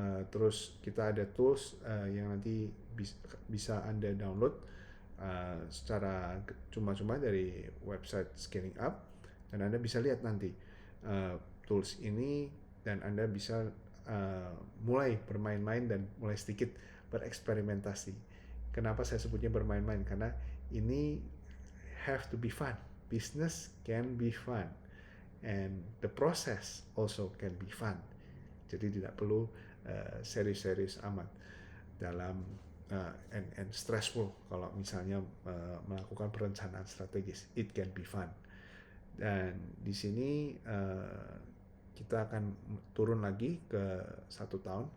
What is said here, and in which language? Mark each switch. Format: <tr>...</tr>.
<id>Terus kita ada tools yang nanti bisa Anda download secara cuma-cuma dari website Scaling Up, dan Anda bisa lihat nanti tools ini dan Anda bisa mulai bermain-main dan mulai sedikit bereksperimentasi. Kenapa saya sebutnya bermain-main? Karena ini</id> <en>have to be fun. Business can be fun, and the process also can be fun.</en> <id>Jadi tidak perlu serius-serius amat dalam</id> <en>and stressful</en> <id>kalau misalnya melakukan perencanaan strategis.</id> <en>It can be fun.</en> <id>Dan di sini kita akan turun lagi ke 1 tahun.</id>